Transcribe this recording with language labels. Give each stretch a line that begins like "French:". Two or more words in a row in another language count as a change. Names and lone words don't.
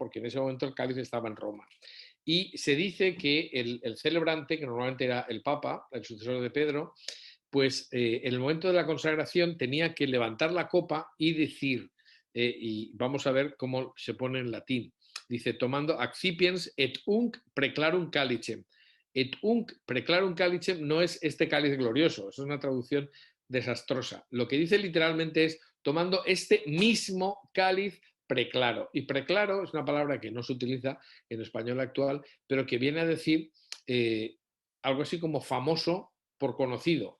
Spanish: Porque en ese momento el cáliz estaba en Roma. Y se dice que el celebrante, que normalmente era el Papa, el sucesor de Pedro, pues en el momento de la consagración tenía que levantar la copa y decir, y vamos a ver cómo se pone en latín, dice, tomando
Latin: accipiens et unc preclarum calicem. Et unc preclarum calicem
Spanish: no es este cáliz glorioso, es una traducción desastrosa. Lo que dice literalmente es tomando este mismo cáliz preclaro. Y preclaro es una palabra que no se utiliza en español actual, pero que viene a decir algo así como famoso por conocido.